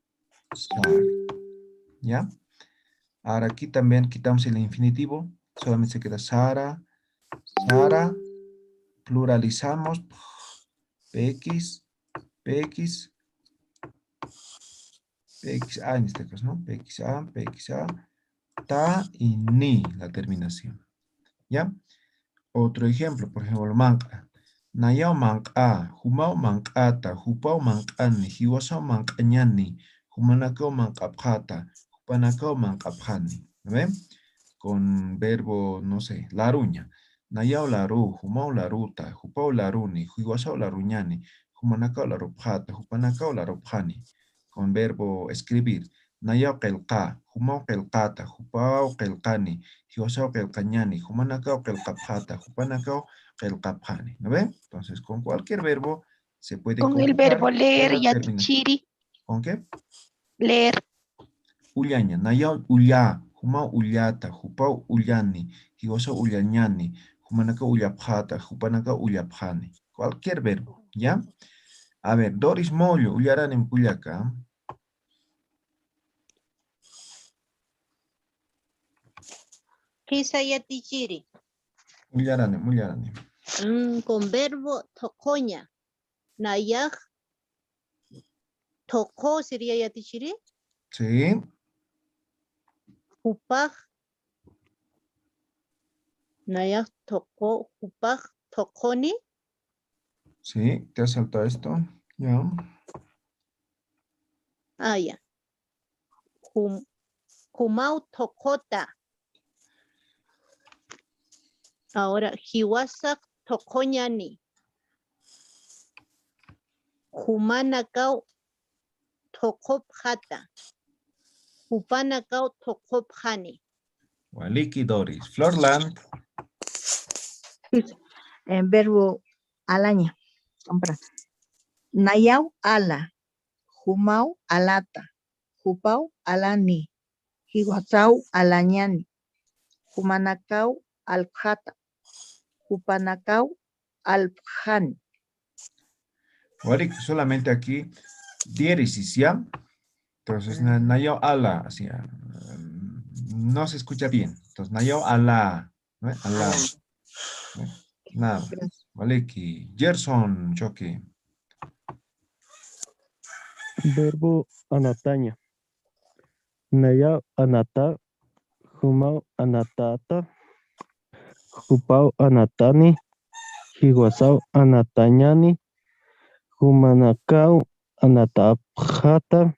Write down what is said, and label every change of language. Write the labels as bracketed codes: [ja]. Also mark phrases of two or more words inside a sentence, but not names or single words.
[es] ¿Ya? Ahora aquí también quitamos el infinitivo, solamente se queda Sara, Sara, pluralizamos, PX, PX, PXA en este caso, ¿no? PXA, PXA, ta y ni, la terminación. ¿Ya? Otro ejemplo, por ejemplo, [ay] manca. Nayao manca, humao mancata, hupao mancani, hiwasao mancañani, humanakao mancapjata, hupanakao mancapjani. [es] ¿Ven? Con verbo, no sé, [ay] laruña. Nayao laru, humao laruta, hupao laruni, hiwasao laruñani, humanakao larupjata, hupanakao larupjani. [es] Con verbo escribir. [ay] Nayao kelka, humao kelkata, hupao kelkani, hiwasao kelkañani, humanakao kelkapjata, hupanakao kelkapjani. [es] ¿No ven? Entonces, con cualquier verbo se puede con el verbo leer, Yatichiri. ¿Con qué? Leer. [ay] Ullaña, nayao ulla, humao ullata, hupao ullani, hiwasao ullañani, humanaka ullapjata, hupanaka ullapjani. [es] Cualquier verbo, ¿ya? A ver, Doris Mollo, ullaran en Puyaca. [ay] Kisayatichiri. Mullarane. [es] Con verbo tocoña. Nayak. Tocó sería yatichiri. Sí. [ay] Hupaj. Nayak tocó. Hupaj toconi. [es] Sí, te has saltado esto. Ya. [ay] Ya. Humau tocota. [es] Ahora, [ay] hiwasak tocoñani. Humanakau tocopjata. Hupanakau tocopjani. Waliki Doris. Florland. [es] En verbo alaña. Compra. [ay] Nayau ala. Humau alata. Hupau alani. Hiwasau alañani. Humanakau aljata. Hupanakau alpjani. Waliki, [es] solamente aquí diéresis, ¿ya? Entonces, [ay] nayo ala, [es] así, no se escucha bien. Entonces, [ay] nayo ala, [es] ¿no? Ala. ¿no? Nada más. Waliki. Gerson, Choque. Verbo anataña. [ay] Naya anata. Humau anatata. Hupau anatani. Hiwasau anatañani. Humanakau anatapjata.